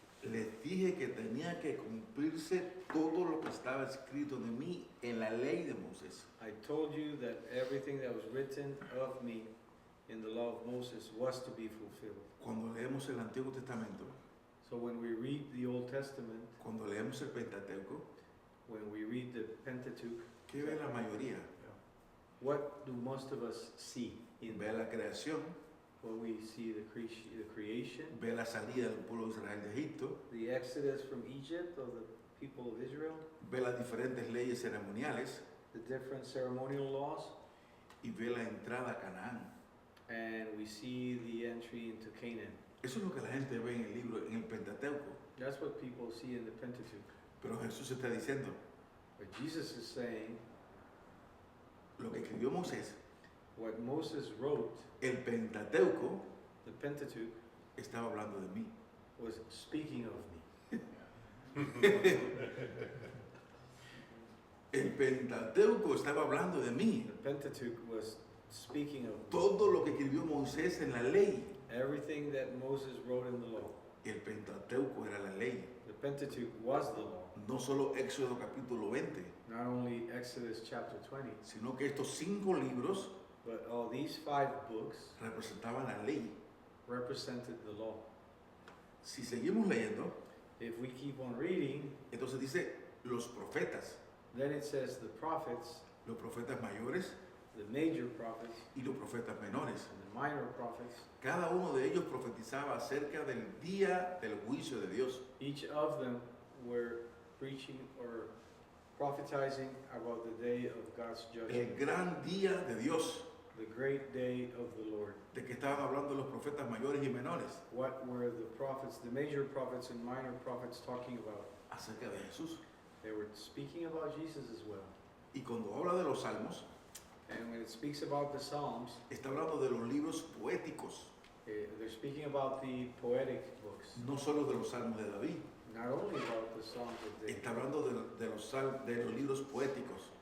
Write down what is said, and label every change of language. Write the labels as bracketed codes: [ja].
[es] les dije que tenía que cumplirse todo lo que estaba escrito de mí en la ley de Moisés. [en] I told you that everything that was written of me in the law of Moses was to be fulfilled. [es] Cuando leemos el Antiguo Testamento, [en] So when we read the Old Testament, [es] cuando leemos el Pentateuco, [en] when we read the Pentateuch, [es] ¿qué ve la mayoría? [en] what do most of us see in [es] Ve la creación, [en] when we see the creation, [es] ve la salida del pueblo de Israel de Egipto, [en] the exodus from Egypt of the people of Israel, [es] ve las diferentes leyes ceremoniales [en] the different ceremonial laws, [es] y ve la entrada a Canaán. [en] and we see the entry into Canaan. [es] Eso es lo que la gente ve en el libro, en el Pentateuco. [en] That's what people see in the Pentateuch. [es] Pero Jesús está diciendo, [en] But Jesus is saying [es] lo que escribió Moisés, [en] what Moses wrote, [es] el Pentateuco, [en] the Pentateuch, [es] estaba hablando de mí. [en] was speaking of me. [es] El Pentateuco estaba hablando de mí. [en] The Pentateuch was speaking of me. [es] Todo lo que escribió Moisés en la ley. [en] Everything that Moses wrote in the law. [es] El Pentateuco era la ley. [en] The Pentateuch was the law. [es] No solo Éxodo capítulo 20, [en] Not only Exodus chapter 20, [es] sino que estos 5 libros [en] but all these 5 books [es] representaban la ley. [en] represented the law. [es] Si seguimos leyendo, [en] If we keep on reading, [es] entonces dice los profetas, [en] then it says the prophets, [es] los profetas mayores [en] the major prophets, [es] y los profetas menores. [en] and the minor prophets, [es] Cada uno de ellos profetizaba acerca del día del juicio de Dios. [en] each of them were preaching or prophetizing about the day of God's [es] El [en] judgment, [es] gran día de Dios. [en] the great day of the Lord. [es] ¿De qué estaban hablando los profetas mayores y menores? [en] What were the prophets, the major prophets and minor prophets talking about? [es] Acerca de Jesús. [en] They were speaking about Jesus as well. [es] Y cuando habla de los salmos, [en] And when it speaks about the Psalms, [es] está hablando de los libros poéticos, [en] they're speaking about the poetic books. [es] no solo de los salmos de David. [en] Not only about the Psalms of David. [es] Está hablando de los libros poéticos.